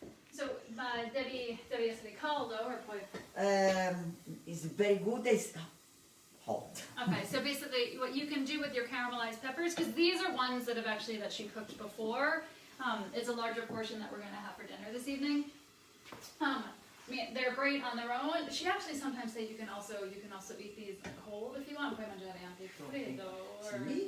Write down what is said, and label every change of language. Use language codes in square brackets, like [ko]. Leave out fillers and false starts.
[it] so devi essere caldo or poi... [en] It's very good, it's hot. Okay, so basically what you can do with your caramelized peppers, because these are ones that she cooked before. It's a larger portion that we're going to have for dinner this evening. I mean, they're great on their own. She actually sometimes said you can also eat these cold if you want. [it] Puoi mangiare anche freddo or